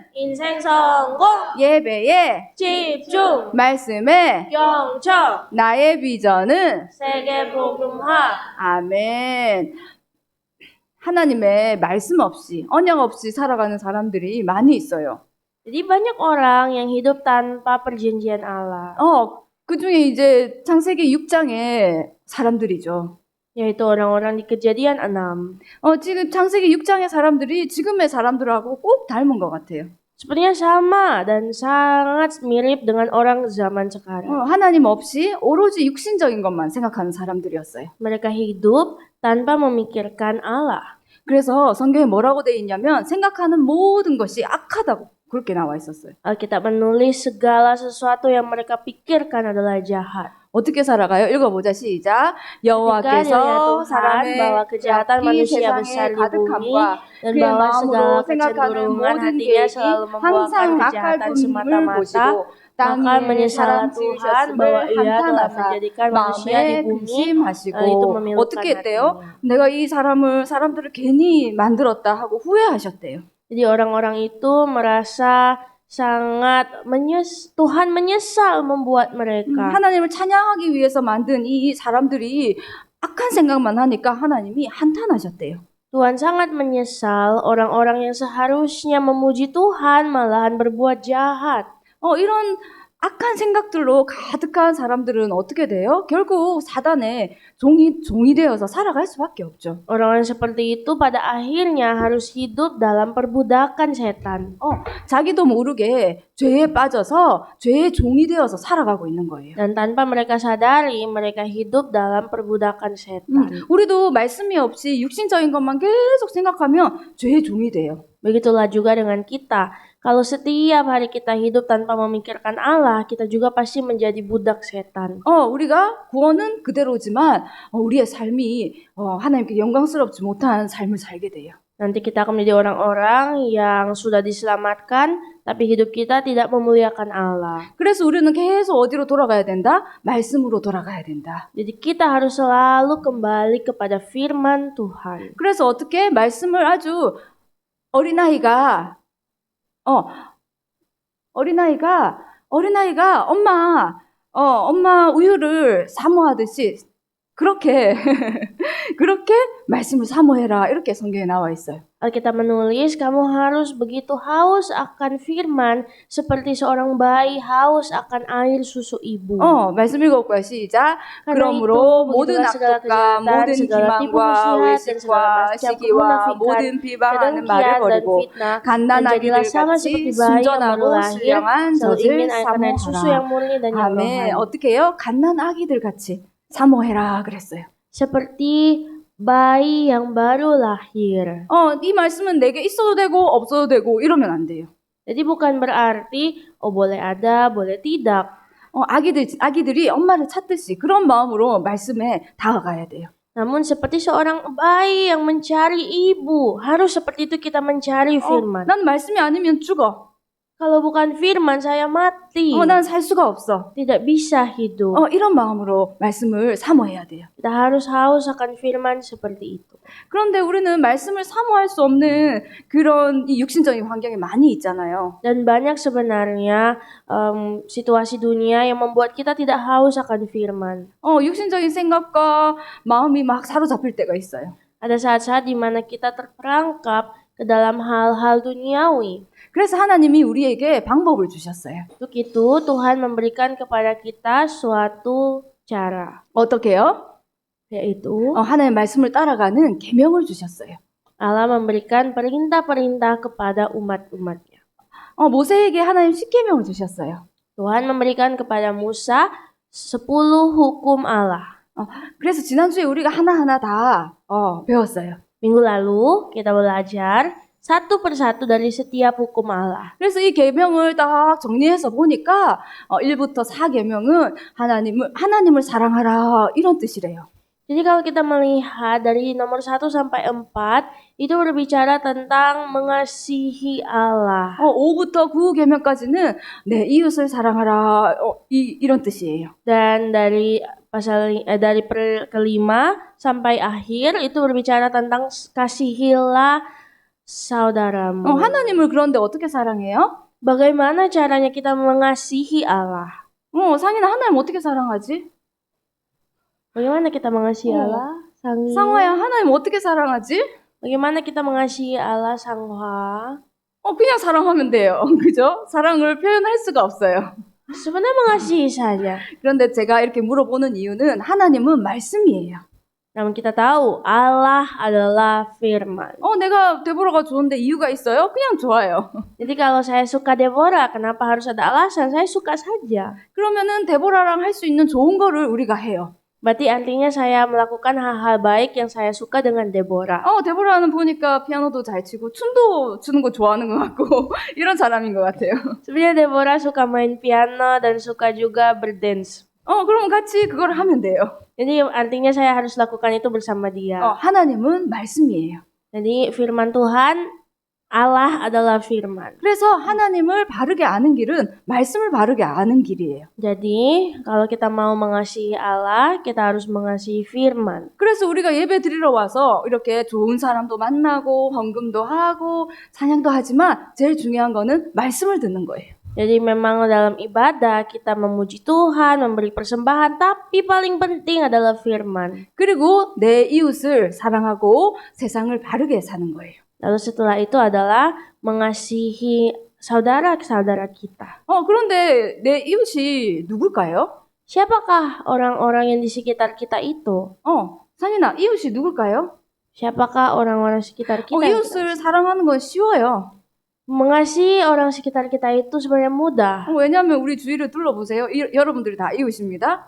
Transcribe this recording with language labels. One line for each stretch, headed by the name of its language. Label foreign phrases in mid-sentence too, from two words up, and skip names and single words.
Korean: 인생 성공, 예배에 집중, 말씀에 영청, 나의 비전은 세계 복음화. 아멘. 하나님의 말씀 없이 언약 없이 살아가는 사람들이 많이 있어요.
Indonesian: Jadi banyak orang yang hidup tanpa perjanjian Allah.
Korean: 그 중에 이제 창세기 6장의 사람들이죠.
Indonesian: Yaitu orang-orang di Kejadian 6.
Korean: 지금 창세기 6장의 사람들이 지금의 사람들하고 꼭 닮은 것 같아요.
Indonesian: Sepertinya sama dan sangat mirip dengan orang zaman sekarang.
Korean: 하나님 없이 오로지 육신적인 것만 생각하는 사람들이었어요.
Indonesian: Mereka hidup tanpa memikirkan Allah.
Korean: 그래서 성경에 뭐라고 돼 있냐면 생각하는 모든 것이 악하다고 그렇게 나와 있었어요.
Indonesian: Alkitab menulis segala sesuatu yang mereka pikirkan adalah jahat.
Korean: 어떻게 살아가요? 읽어보자. 시작. 여호와께서 사람의
Indonesian: bahwa kejahatan manusia besar di bumi dan bahwa segala kecenderungan hatinya selalu membuahkan kejahatan semata-mata, maka menyesallah Tuhan bahwa Ia telah menjadikan manusia di bumi itu memilukan
Korean: 어떻게 했대요?
Indonesian: hatinya.
Korean: 내가 이 사람들을 괜히 만들었다 하고 후회하셨대요.
Indonesian: Jadi orang-orang itu merasa sangat Tuhan menyesal membuat mereka.
Korean: 하나님을 찬양하기 위해서 만든 이 사람들이 악한 생각만 하니까 하나님이 한탄하셨대요.
Indonesian: Tuhan sangat menyesal orang-orang yang seharusnya memuji Tuhan malahan berbuat jahat.
Korean: 이런 악한 생각들로 가득한 사람들은 어떻게 돼요? 결국 사단의 종이 되어서 살아갈 수밖에 없죠.
Indonesian: Orang-orang seperti itu pada akhirnya harus hidup dalam perbudakan setan.
Korean: 자기도 모르게 죄에 빠져서 죄의 종이 되어서 살아가고 있는 거예요.
Indonesian: Dan tanpa mereka sadari, mereka hidup dalam perbudakan setan.
Korean: 우리도 말씀이 없이 육신적인 것만 계속 생각하면 죄의 종이 돼요.
Indonesian: Begitulah juga dengan kita. Kalau setiap hari kita hidup tanpa memikirkan Allah, kita juga pasti menjadi budak setan.
Korean: 우리가 구원은 그대로지만 우리의 삶이 하나님께 영광스럽지 못한 삶을 살게 돼요.
Indonesian: Nanti kita akan menjadi orang-orang yang sudah diselamatkan, tapi hidup kita tidak memuliakan Allah.
Korean: 그래서 우리는 계속 어디로 돌아가야 된다? 말씀으로 돌아가야 된다.
Indonesian: Jadi kita harus selalu kembali kepada firman Tuhan.
Korean: 그래서 어떻게 말씀을 아주 어린아이가 엄마 우유를 사모하듯이 그렇게 말씀을 사모해라 이렇게 성경에 나와 있어요.
Indonesian: Alkitab menulis kamu harus begitu haus akan firman seperti seorang bayi haus akan air susu ibu.
Korean: 말씀 읽어볼까요? 시작. 그러므로 모든 악독과 모든 기만과 외식과 시기와 모든 비방하는 말을 버리고 갓난 아기들 같이 순전하고 신령한 젖을 사모하라. 아멘. 어떻게 해요? 갓난 아기들 같이 사모해라 그랬어요.
Indonesian: Seperti bayi yang baru lahir.
Korean: 이 말씀은 내게 있어도 되고 없어도 되고 이러면 안 돼요.
Indonesian: Jadi bukan berarti boleh ada, boleh tidak.
Korean: 아기들이 엄마를 찾듯이 그런 마음으로 말씀에 다가가야 돼요.
Indonesian: Namun seperti seorang bayi yang mencari ibu, harus seperti itu kita mencari firman.
Korean: 난 말씀이 아니면 죽어.
Indonesian: Kalau bukan firman saya mati.
Korean: 난 살 수가 없어.
Indonesian: Tidak bisa hidup.
Korean: 이런 마음으로 말씀을 사모해야 돼요.
Indonesian: Kita harus haus akan firman seperti itu.
Korean: 그런데 우리는 말씀을 사모할 수 없는 그런 이 육신적인 환경이 많이 있잖아요.
Indonesian: Dan banyak sebenarnya situasi dunia yang membuat kita tidak haus akan firman.
Korean: 육신적인 생각과 마음이 막 사로잡힐 때가 있어요.
Indonesian: Ada saat-saat di mana kita terperangkap ke dalam hal-hal duniawi.
Korean: 그래서 하나님이 우리에게 방법을 주셨어요.
Indonesian: Untuk itu Tuhan memberikan kepada kita suatu cara.
Korean: 어떻게요?
Indonesian: Yaitu
Korean: 하나님의 말씀을 따라가는 계명을 주셨어요.
Indonesian: Allah memberikan perintah-perintah kepada umat-umatnya.
Korean: 모세에게 하나님 십계명을 주셨어요.
Indonesian: Tuhan memberikan kepada Musa 10 hukum Allah.
Korean: 그래서 지난주에 우리가 하나하나 다 배웠어요.
Indonesian: Minggu lalu kita belajar satu persatu dari setiap hukum Allah.
Korean: 그래서 이 계명을 딱 정리해서 보니까 1부터 4계명은 하나님을 사랑하라 이런 뜻이래요.
Indonesian: Jadi kalau kita melihat dari nomor 1 sampai 4 itu berbicara tentang mengasihi Allah.
Korean: 5부터 9계명까지는 내 이웃을 사랑하라 이런 뜻이에요.
Indonesian: Dan dari dari kelima sampai akhir itu berbicara tentang kasihilah saudaramu.
Korean: 하나님을 그런데 어떻게 사랑해요?
Indonesian: Bagaimana caranya kita mengasihi Allah?
Korean: 상이는 하나님 어떻게 사랑하지?
Indonesian: Bagaimana kita mengasihi Allah? Sangi.
Korean: 상화야, 하나님 어떻게 사랑하지?
Indonesian: Bagaimana kita mengasihi Allah, Sangha?
Korean: 그냥 사랑하면 돼요. 그죠? 사랑을 표현할 수가 없어요.
Indonesian: Sebenarnya mengasihi saja.
Korean: 그런데 제가 이렇게 물어보는 이유는 하나님은 말씀이에요.
Indonesian: Namun kita tahu Allah adalah firman.
Korean: 내가 데보라가 좋은데 이유가 있어요? 그냥 좋아요.
Indonesian: Jadi kalau saya suka Deborah, kenapa harus ada alasan? Saya suka saja.
Korean: 그러면은 데보라랑 할 수 있는 좋은 거를 우리가 해요.
Indonesian: Berarti artinya saya melakukan hal-hal baik yang saya suka dengan Deborah.
Korean: 데보라는 보니까 피아노도 잘 치고 춤도 추는 거 좋아하는 것 같고 이런 사람인 것 같아요.
Indonesian: Sebenarnya Deborah suka main piano dan suka juga berdance.
Korean: 그럼 같이 그걸 하면 돼요.
Indonesian: Jadi artinya saya harus lakukan itu bersama dia.
Korean: 하나님은 말씀이에요.
Indonesian: Jadi firman Tuhan, Allah adalah firman.
Korean: 그래서 하나님을 바르게 아는 길은 말씀을 바르게 아는 길이에요.
Indonesian: Jadi kalau kita mau mengasihi Allah, kita harus mengasihi firman.
Korean: 그래서 우리가 예배 드리러 와서 이렇게 좋은 사람도 만나고 헌금도 하고 찬양도 하지만 제일 중요한 거는 말씀을 듣는 거예요.
Indonesian: Jadi memang dalam ibadah kita memuji Tuhan, memberi persembahan, tapi paling penting adalah firman.
Korean: 그리고 내 이웃을 사랑하고 세상을 바르게 사는 거예요.
Indonesian: Lalu setelah itu adalah mengasihi saudara-saudara kita.
Korean: 그런데 내 이웃이 누굴까요?
Indonesian: Siapakah orang-orang yang di sekitar kita itu?
Korean: 상인아, 이웃이 누굴까요?
Indonesian: Siapakah orang-orang sekitar kita?
Korean: 이웃을 사랑하는 건 쉬워요.
Indonesian: Mengasihi orang sekitar kita itu sebenarnya mudah.
Korean: 왜냐하면 우리 주위를 둘러보세요. 여러분들이 다 이웃입니다.